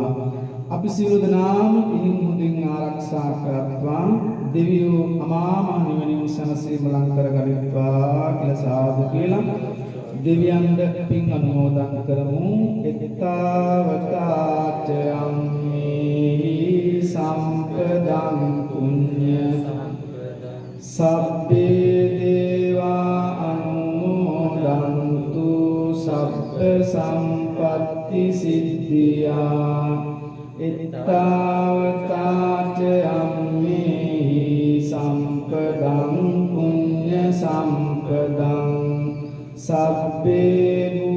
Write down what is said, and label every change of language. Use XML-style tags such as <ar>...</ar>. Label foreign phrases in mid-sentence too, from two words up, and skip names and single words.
<si>අපි සියලු දෙනාම ඉහින් මුදින් ආරක්ෂා කරත්වා දෙවියෝ අමා මහ නිවනින් සැනසීම ලං කරගනිත්වා කියලා සාදු කියලා දෙවියන්ට පින් අනුමෝදන් කරමු.</si> <pi>එත්තාවතාචයම්මි සම්පදං පුඤ්ඤ සබ්බේ දේවා අනුමෝදන්තු සබ්බ සම්පත්ති සිද්ධියා. එත්තාවතාචයම්මි සම්පදං පුඤ්ඤ සම්පදං සබ්බේ</pi>